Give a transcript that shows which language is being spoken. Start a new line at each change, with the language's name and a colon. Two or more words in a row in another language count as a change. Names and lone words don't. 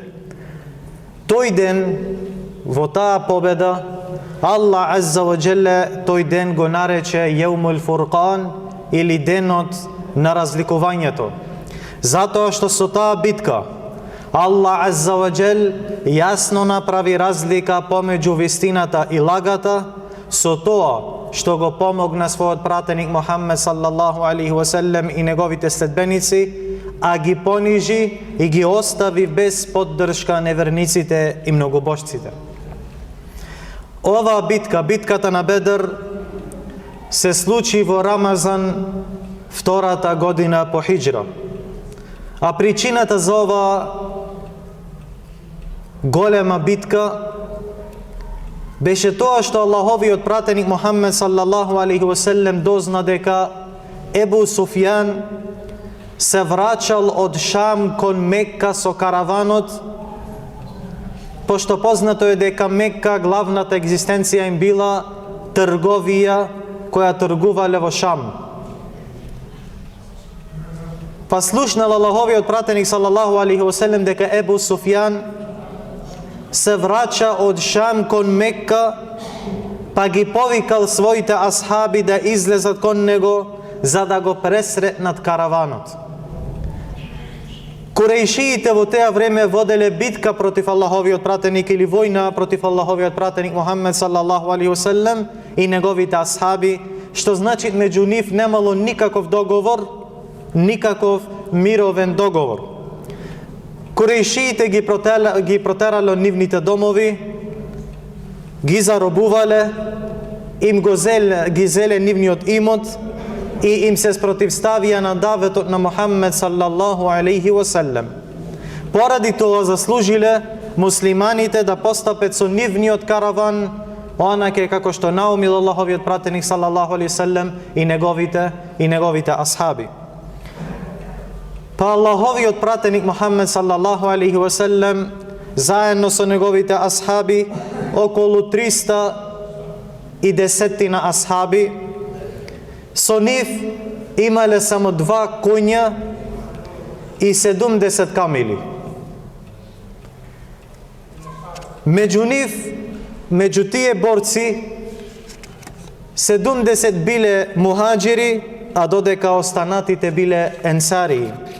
Macedonian: Тој ден, во таа победа, Аллах
Arabic: عز وجل
Macedonian: тој ден го нарече
Arabic: يوم الفرقان
Macedonian: или денот на разликувањето. Затоа што со таа битка Аллах
Arabic: عز وجل
Macedonian: јасно направи разлика помеѓу вистината и лагата со тоа што го помогна својот пратеник Мухаммед
Arabic: صلى الله عليه وسلم
Macedonian: и неговите следбеници, а ги понижи и ги остави без поддршка неверниците и многобожците. Оваа битка, битката на Бедр, се случи во Рамазан, втората година по хиџра. А причината за оваа голема битка беше тоа што Аллаховиот пратеник Мухаммед
Arabic: صلى الله عليه وسلم
Macedonian: дозна дека Ебу Суфјан се враќал од Шам кон Мекка со караванот, пошто познато е дека Мекка главната екзистенција им била трговија која тргувале во Шам. Па слушнал Аллаховиот пратеник
Arabic: صلى الله عليه وسلم
Macedonian: дека Ебу Суфјан се враќа од Шам кон Мекка, па ги повикал своите асхаби да излезат кон него за да го пресретнат караванот. Курејшиите во теа време воделе битка против Аллаховиот пратеник или војна против Аллаховиот пратеник Мухаммед
Arabic: صلى الله عليه وسلم
Macedonian: и неговите асхаби, што значи меѓу нив немало никаков договор, никаков мировен договор. Курејшиите ги протерале од нивните домови, ги заробувале, им ги зеле нивниот имот и им се спротивставија на даветот на Мухаммед
Arabic: صلى الله عليه وسلم.
Macedonian: Поради тоа заслужиле муслиманите да постапат со нивниот караван, онаке како што наумил Аллаховиот пратеник
Arabic: صلى الله عليه وسلم
Macedonian: и неговите асхаби. Па Аллаховиот пратеник Мухаммед
Arabic: صلى الله عليه وسلم
Macedonian: заедно со неговите асхаби, околу 310 асхаби, со нив имале само 2 коња и 70 камили. Меѓу тие борци 70 биле мухаџири, а додека останатите биле енсари.